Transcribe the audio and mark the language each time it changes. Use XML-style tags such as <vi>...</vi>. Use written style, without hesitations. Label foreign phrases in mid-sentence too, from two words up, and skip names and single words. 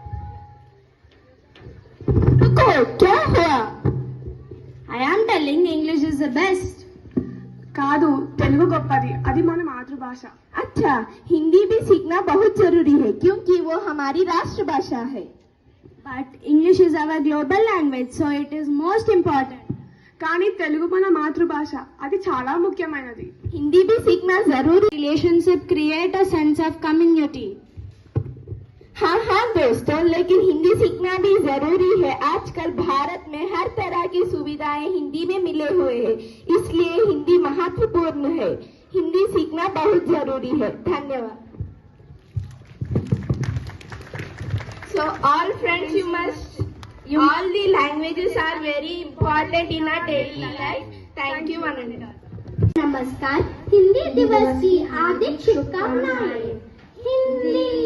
<hi>क्या हुआ?</hi> <en>I am telling English is the best.</en> <te>కాదు తెలుగు గొప్పది, అది మన మాతృభాష.</te> <hi>अच्छा, हिंदी भी सीखना बहुत जरूरी है क्योंकि वो हमारी राष्ट्रभाषा है.</hi> <en>But English is our global language, so it is most important.</en> <te>కానీ తెలుగు మన మాతృభాష, అది చాలా ముఖ్యమైనది.</te> <hi>हिंदी भी सीखना जरूरी.</hi> <en>relationship create a sense of community.</en> <hi>हाँ हाँ दोस्तों, लेकिन हिंदी सीखना भी जरूरी है. आजकल भारत में हर तरह की सुविधाएं हिंदी में मिले हुए हैं, इसलिए हिंदी महत्वपूर्ण है. हिंदी सीखना बहुत जरूरी है. धन्यवाद.</hi> <en>So all friends, all the languages are very important in our daily life. Thank you one and all.</en> <hi>नमस्कार. हिंदी दिवस की हार्दिक शुभकामनाएं. हिंदी</hi>